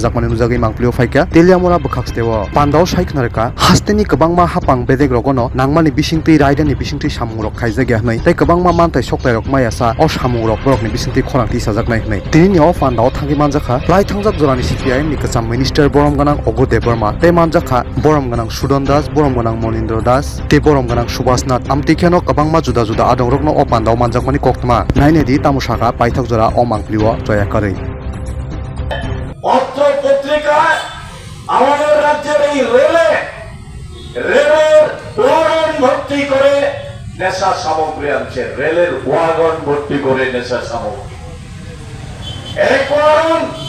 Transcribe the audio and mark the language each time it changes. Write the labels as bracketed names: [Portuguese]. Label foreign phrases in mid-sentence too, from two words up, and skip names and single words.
[Kok Borok] जाकमानि नुजागै मांगप्लियो फाइका तेलियामरा बखाक्सतेव पान्डाव साइखनारका हास्तेनि गोबांमा हापां बेदेग रगनो नांमानि बिसिंति रायदानि बिसिंति सामुरक खायजागे हनै तै गोबांमा मानथाय सकलायरक मायासा अ सामुरक बरकनि बिसिंति खरांति साजाकनाय हनै तिनि अ पान्डाव थांगि मानजाखा लाइ थांजाक जरानि सीपीआईएम नि कचाम मिनिस्टार बरम गनां अगु देबबर्मा तै मानजाखा बरम गनां सुदन दास बरम गनां मनिन्द्र दास ते बरम गनां सुभाषनाथ आमतिखेनो गोबांमा जुदा जुदा आदंरकनो अ पान्डाव मानजाकमानि कोक्तमा नायनेदि तामुसाका पाइथक जरा अ मांगप्लियो जयाकारै [Bangla] পত্র পত্রিকায় আমাদের রাজ্যের এই রেলের ওয়াগন ভর্তি করে নেশা সামগ্রী আনছে রেলের ওয়াগন ভর্তি করে নেশা সামগ্রী এক ওয়াগন